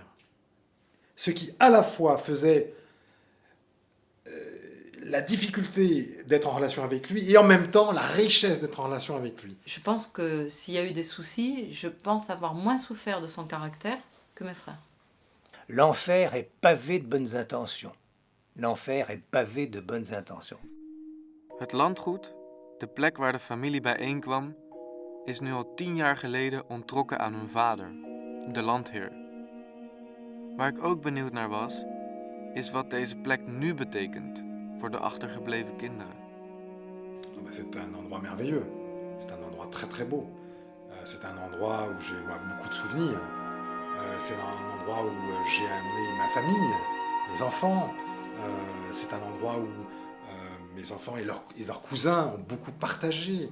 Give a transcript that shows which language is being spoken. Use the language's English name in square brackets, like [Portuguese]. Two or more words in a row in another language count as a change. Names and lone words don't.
[French] Ce qui à la fois faisait la difficulté d'être en relation avec lui et en même temps la richesse d'être en relation avec lui. Je pense que s'il y a eu des soucis, je pense avoir moins souffert de son caractère que mes frères. L'enfer est pavé de bonnes intentions. L'enfer est pavé de bonnes intentions. [Dutch] Het landgoed, de plek waar de familie bijeenkwam, is nu al 10 jaar geleden onttrokken aan hun vader, de landheer. Waar ik ook benieuwd naar was, is wat deze plek nu betekent voor de achtergebleven kinderen. [French] C'est un endroit merveilleux, c'est un endroit très très beau. C'est un endroit où j'ai beaucoup de souvenirs. C'est un endroit où j'ai amené ma famille, mes enfants. C'est un endroit où mes enfants et leurs cousins ont beaucoup partagé.